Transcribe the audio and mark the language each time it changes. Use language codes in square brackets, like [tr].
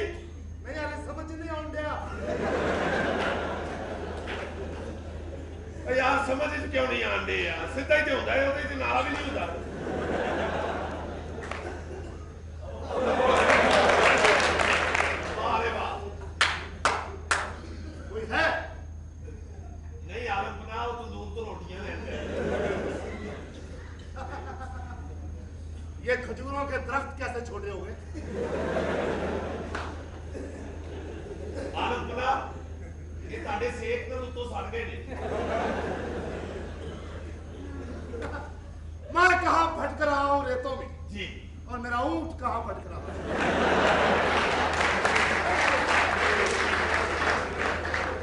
[pa] नहीं यार समझ नहीं आउन दिया ਓ ਯਾਰ ਸਮਝ 'ਚ ਕਿਉਂ ਨਹੀਂ ਆਉਂਦੇ ਯਾਰ ਸਿੱਧਾ ਹੀ ਤੇ ਹੁੰਦਾ ਹੈ ਉਹਦੇ 'ਚ ਨਾਲਾ ਵੀ ਨਹੀਂ ਹੁੰਦਾ ਵਾਹ ਰੇ ਵਾਹ [hi] कोई है [pa] ਨਹੀਂ ਆਲਮ ਬਣਾ ਉਹ ਤੰਦੂਰ ਤੋਂ ਰੋਟੀਆਂ ਲੈਂਦੇ [hi] ये खजूरों के दरख्त कैसे छोटे हो गए [pa] ਆਲਮ ਬਣਾ ਇਹ ਤੁਹਾਡੇ ਸੇਕ ਨਾਲ ਉੱਤੋਂ ਸੜ ਗਏ ਨੇ [hi] मैं कहाँ भटक रहा हूँ रेतों में [pa] ਜੀ [hi] और मेरा ऊंट कहाँ भटक रहा है